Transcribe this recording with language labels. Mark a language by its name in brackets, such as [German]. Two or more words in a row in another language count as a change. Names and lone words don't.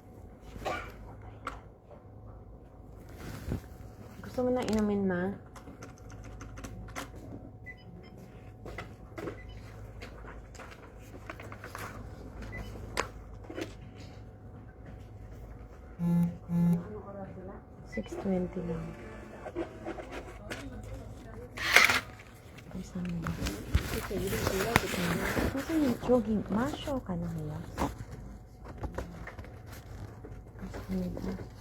[Filipino] Gusto mo na inumin, Ma? Ano oras sila? 6:20 lang. [Korean] 감사합니다. Kasi 이름 불러도 선생님, 저기 마셔 가능해요? 감사합니다.